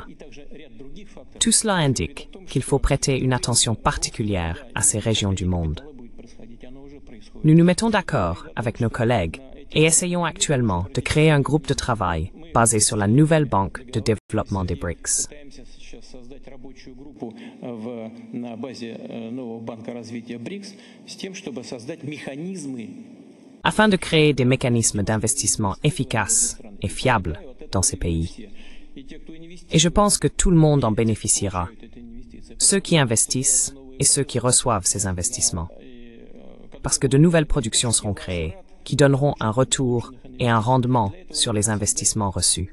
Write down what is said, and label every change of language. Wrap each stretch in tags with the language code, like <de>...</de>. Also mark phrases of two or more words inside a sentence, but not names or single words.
<fr>Tout cela indique qu'il faut prêter une attention particulière à ces régions du monde. Nous nous mettons d'accord avec nos collègues et essayons actuellement de créer un groupe de travail basé sur la nouvelle banque de développement des BRICS.</fr> <ru>Создать рабочую группу на базе нового банка развития БРИКС с тем, чтобы создать механизмы</ru> <fr>afin de créer des mécanismes d'investissement efficaces et fiables dans ces pays. Et je pense que tout le monde en bénéficiera. Ceux qui investissent et ceux qui reçoivent ces investissements. Parce que de nouvelles productions seront créées, qui donneront un retour et un rendement sur les investissements reçus.</fr>